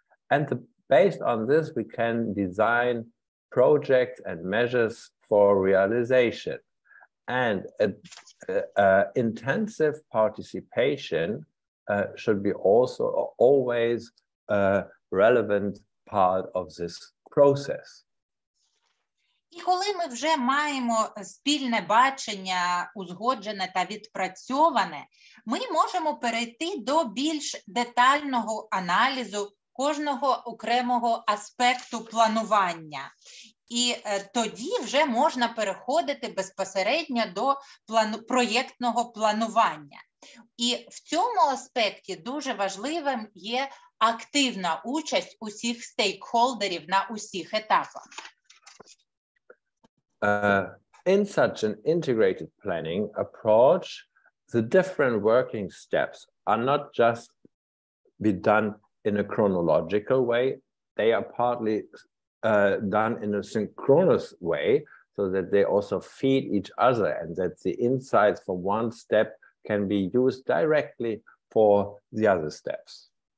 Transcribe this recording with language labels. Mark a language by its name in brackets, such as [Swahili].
[English] And based on this, we can design projects and measures for realization. And intensive participation should be also always a relevant part of this process. [Ukrainian] І коли ми вже маємо спільне бачення, узгоджене та відпрацьоване, ми можемо перейти до більш детального аналізу кожного окремого аспекту планування. І тоді вже можна переходити безпосередньо до проєктного планування. І в цьому аспекті дуже важливим є активна участь усіх стейкхолдерів на усіх етапах. [English] In such an integrated planning approach, the different working steps are not just be done in a chronological way, they are partly done in a synchronous way so that they also feed each other and that the insights from one step can be used directly for the other steps.